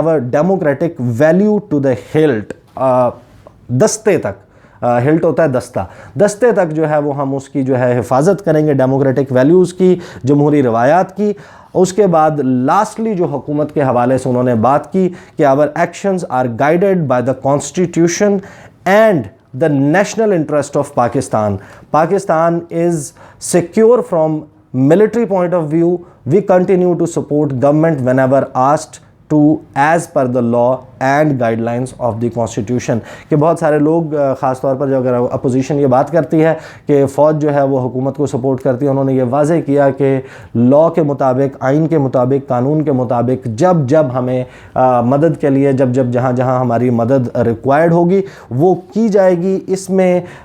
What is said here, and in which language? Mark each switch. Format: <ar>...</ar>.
<en>democratic value to the halt,</en> <ur>دستے تک، halt ہوتا ہے دستہ، دستے تک جو ہے وہ ہم اس کی جو ہے حفاظت کریں گے، ڈیموکریٹک ویلیوز کی، جمہوری روایات کی۔ اس کے بعد لاسٹلی جو حکومت کے حوالے سے انہوں نے بات کی کہ</ur> <en>Our actions are guided by the constitution and the national interest of Pakistan. Pakistan is secure from military point of view. We continue to support government whenever asked to as per the law and guidelines of the constitution,</en> <ur>کہ بہت سارے لوگ خاص طور پر جو اگر opposition یہ بات کرتی ہے کہ فوج جو ہے وہ حکومت کو سپورٹ کرتی ہے، انہوں نے یہ واضح کیا کہ لاء کے مطابق، آئین کے مطابق، قانون کے مطابق جب جب ہمیں مدد کے لیے جہاں جہاں ہماری مدد ریکوائرڈ ہوگی وہ کی جائے گی۔ اس میں</ur>